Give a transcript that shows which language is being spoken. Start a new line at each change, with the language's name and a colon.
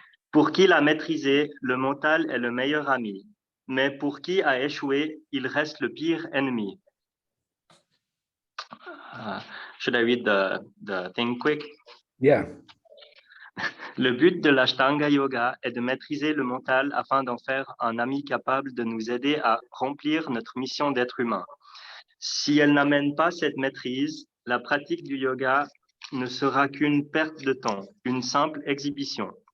French: Pour qui l'a maîtrisé, le mental est le meilleur ami. Mais pour qui a échoué, il reste le pire ennemi.
English: Should I read the thing quick? Yeah.
French: Le but de l'Ashtanga Yoga est de maîtriser le mental afin d'en faire un ami capable de nous aider à remplir notre mission d'être humain. Si elle n'amène pas cette maîtrise, la pratique du yoga ne sera qu'une perte de temps, une simple exhibition.